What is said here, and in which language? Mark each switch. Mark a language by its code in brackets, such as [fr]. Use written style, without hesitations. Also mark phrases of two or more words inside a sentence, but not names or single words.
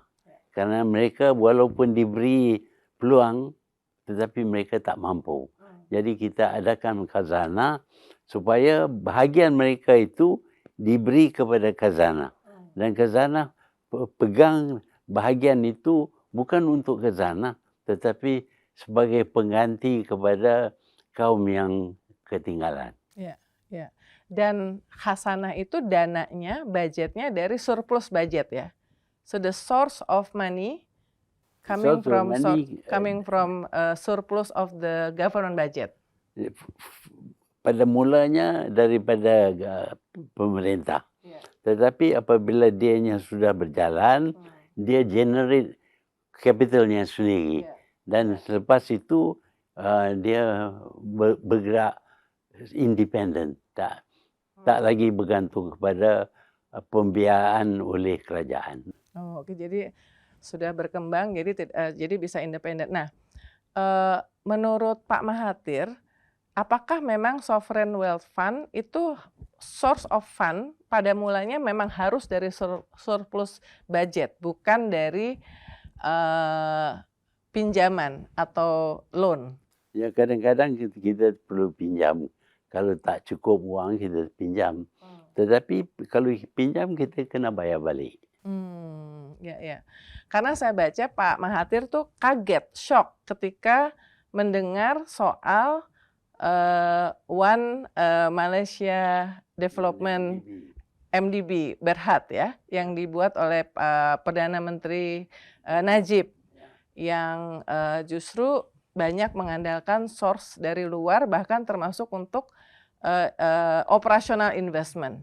[ms] Karena mereka walaupun diberi peluang, tetapi mereka tak mampu. Jadi kita adakan khazanah supaya bahagian mereka itu diberi kepada khazanah. Dan khazanah pegang bahagian itu bukan untuk khazanah, tetapi sebagai pengganti kepada kaum yang ketinggalan. Ya. Dan Hasanah itu dananya, budgetnya dari [en] surplus budget [ms] ya. [en] So the source of money coming from surplus of the government budget. [ms] Pada mulanya daripada pemerintah. Tetapi apabila dianya sudah berjalan, dia [en] generate capitalnya [ms] sendiri. Dan selepas itu dia bergerak independen. Tak lagi bergantung kepada pembiayaan oleh kerajaan. [id] Oke, jadi sudah berkembang, jadi bisa independen. Nah, menurut Pak Mahathir, apakah memang [en] Sovereign Wealth Fund [id] itu [en] source of fund [id] pada mulanya memang harus dari [en] surplus budget, [id] bukan dari pinjaman atau loan? [ms] Ya, kadang-kadang kita perlu pinjam. Kalau tak cukup uang, kita pinjam. Tetapi kalau pinjam, kita kena bayar balik. [id] Ya. Karena saya baca Pak Mahathir tuh kaget, shock ketika mendengar soal One Malaysia Development MDB Berhad ya, yang dibuat oleh Perdana Menteri Najib, yang justru banyak mengandalkan source dari luar, bahkan termasuk untuk [en] operational investment.